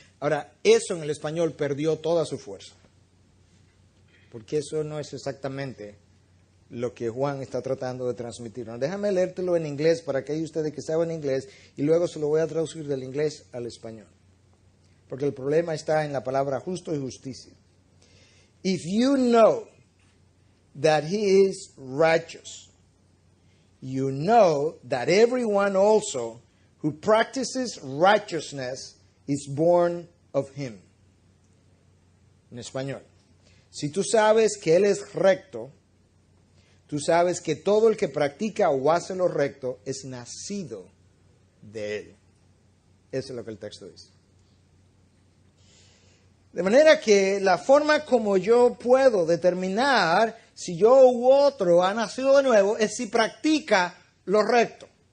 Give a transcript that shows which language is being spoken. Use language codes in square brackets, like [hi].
[es] Ahora, eso en el español perdió toda su fuerza. Porque eso no es exactamente lo que Juan está tratando de transmitirnos. Déjame leértelo en inglés para aquellos de ustedes que saben inglés y luego se lo voy a traducir del inglés al español. Porque el problema está en la palabra justo y justicia. [en] If you know that He is righteous, you know that everyone also who practices righteousness is born of Him. [es] En español. Si tú sabes que Él es recto, tú sabes que todo el que practica o hace lo recto es nacido de Él. Eso es lo que el texto dice. De manera que la forma como yo puedo determinar si yo u otro ha nacido de nuevo es si practica lo recto.